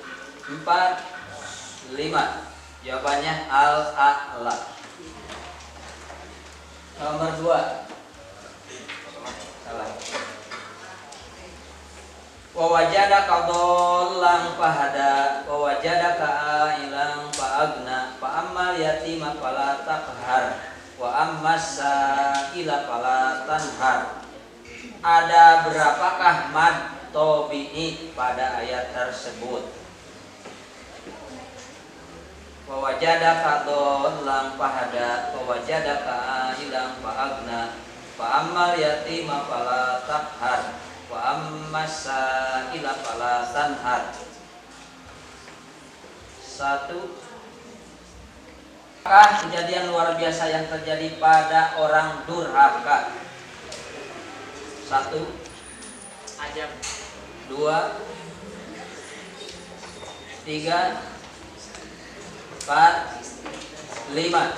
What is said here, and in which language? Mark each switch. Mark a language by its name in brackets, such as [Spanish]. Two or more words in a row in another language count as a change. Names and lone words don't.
[Indonesian] 4 5. Jawabannya Al-A'la. Nomor 2. Salah. [Arabic] وَوَجَدَكَ ضَالًّا فَهَدَىٰ وَوَجَدَكَ عَائِلًا فَأَغْنَىٰ فَأَمَّا الْيَتِيمَ فَلَا تَقْهَرْ وَأَمَّا السَّائِلَ فَلَا تَنْهَرْ. [Indonesian] Ada berapakah mad tabi'i pada ayat tersebut? [Arabic] وَوَجَدَكَ ضَالًّا فَهَدَىٰ وَوَجَدَكَ عَائِلًا فَأَغْنَىٰ فَأَمَّا الْيَتِيمَ فَلَا تَقْهَرْ وَأَمَّا السَّائِلَ فَلَا تَنْهَرْ. [Indonesian] 1. Apakah kejadian luar biasa yang terjadi pada orang durhaka? 1 Ajab. 2 3 4 5.